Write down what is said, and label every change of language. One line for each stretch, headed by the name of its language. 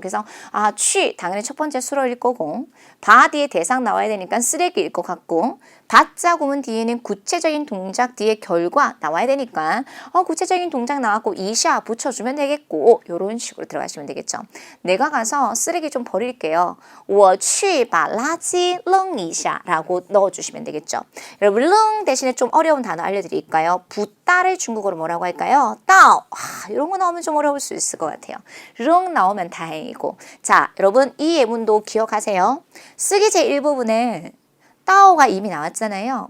Korean: 그래서 취 당연히 첫 번째 수로일 거고 바 뒤에 대상 나와야 되니까 쓰레기일 것 같고 받자 구문 뒤에는 구체적인 동작 뒤에 결과 나와야 되니까 구체적인 동작 나왔고 이샤 붙여주면 되겠고 이런 식으로 들어가시면 되겠죠. 내가 가서 쓰레기 좀 버릴게요.
Chinese: 我去把垃圾扔一下
Korean: 라고 넣어주시면 되겠죠. 여러분 扔 대신에 좀 어려운 단어 알려드릴까요? 붓다를 중국어로 뭐라고 할까요? 따오. 이런 거 나오면 좀 어려울 수 있을 것 같아요. 렁 나오면 다행이고. 자, 여러분 이 예문도 기억하세요. 쓰기 제1부분에 따오가 이미 나왔잖아요.